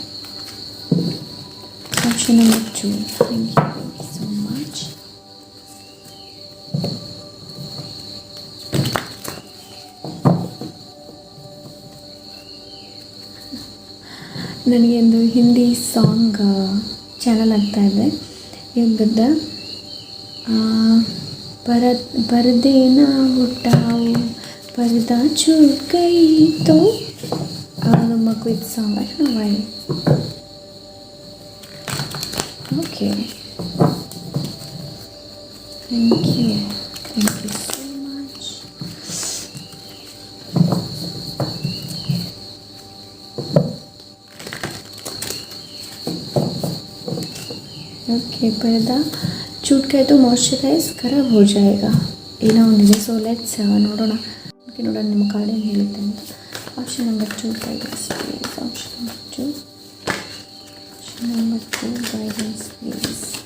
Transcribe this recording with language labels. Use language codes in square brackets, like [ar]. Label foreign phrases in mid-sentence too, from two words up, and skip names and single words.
[en] Option number 2. Thank you so much. [kn] ನನಗೆ ಒಂದು ಹಿಂದಿ [en] song channel [kn] ಆಗ್ತಾ ಇದೆ. ಏನು ಗೊತ್ತಾ, [hi] पर्दे ना उठाओ पर्दा छूट गई तो [en] quick song. I don't know why. Okay, thank you so much. [hi] Okay, पर्दा छूट गए तो मॉइस्चराइज खराब हो जाएगा, [kn] ಏನೋ ಒಂದಿದೆ. [en] so let's [kn] ನೋಡೋಣ ನಿಮ್ಮ ಕಾರ್ಡ್ ಏನು ಹೇಳುತ್ತೆ ಅಂತ. [en] Option number 2 guidance please. Option number 2. Option number 2 guidance please.